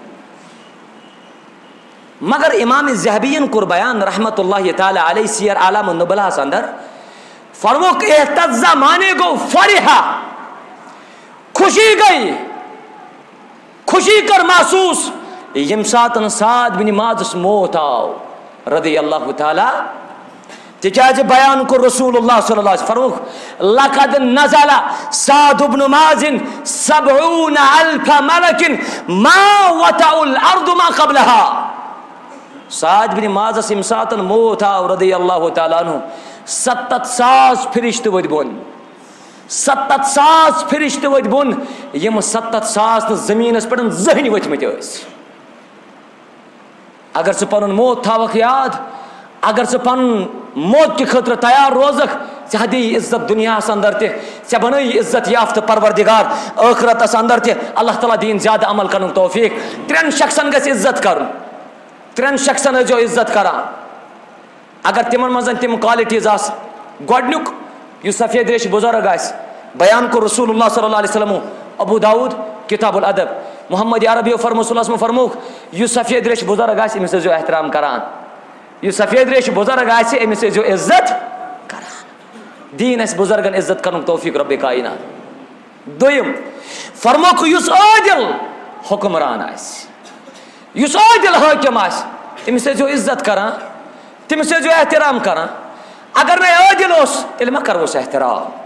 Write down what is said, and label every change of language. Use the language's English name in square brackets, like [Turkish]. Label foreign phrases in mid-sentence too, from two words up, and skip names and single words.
[Kashmiri] مگر امام ذہبین کوٚر بیان [Arabic] رحمت اللہ تعالیٰ علیہ [Kashmiri] سیر اعلام النبلاہس اندر، فرموک احتزا مانے گو فرحا، خوشی گئی، خوشی کر محسوس یم ساتن سعد بن معاذس موت آو [Arabic] رضی اللہ تعالیٰ، [Kashmiri] تکیاز بیان کو رسول اللہ [Arabic] صلی اللہ علیہ وسلم [Kashmiri] فرموک [Arabic] لقد نزل سعد بن معاذ 70,000 ملک ما وطأ الارض ما قبلها، [Kashmiri] سعد بن معاذس یم ساتن موت آو [Arabic] رضی اللہ تعالیٰ عنہ [Kashmiri] 70,000 فرشتہ ود بون، 70,000 فرشتہ ود بون، یم 70,000 زمینس پہ زہنی وتمت ٲسۍ۔ اگر ژٕ پنن موت تھاوکھ یاد، اگر ژٕ پنن موت کی خاطر تیار روزکھ، ژےٚ دی عزت دنیاہس اندر تہِ، ژےٚ بنٲیی عزت یافتہ پروردگار ٲخرتس اندر تہِ، اللہ تعالیٰ دین زیادہ عمل کرن توفیق۔ ترٛٮ۪ن شخصن گژھِ عزت کرُن، ترٛٮ۪ن شخصن ٲسۍزیو عزت کران اگر تمن منٛز تم کوالٹیز آسہٕ۔ گۄڈنیُک یُس سفید ریش بزرگ آسہِ، بیان کوٚر رسول اللہ [Arabic] صلی اللہ علیہ وسلم، [Kashmiri] ابو داؤد کتاب الادب، محمد عربی فرمو [Arabic] صلی اللہ علیہ وسلم [Kashmiri] فرموک یُس سفید ریش بزرگ آسہِ أمِس ٲسۍزیو احترام کران، یُس سفید ریش بزرگ آسہِ أمِس ٲسۍزیو عزت کران، دین آسہِ بزرگن عزت کرنُک توفیق رۄبِ کاینات۔ دوٚیِم فرموک یُس عٲدِل حکمران آسہِ، یُس عٲدِل حٲکِم آسہِ تٔمِس ٲسۍزیو عزت کران، تٔمِس ٲسۍزیو احترام کران، اگر نہٕ عٲدِل اوس تیٚلہِ ما کروس احترام۔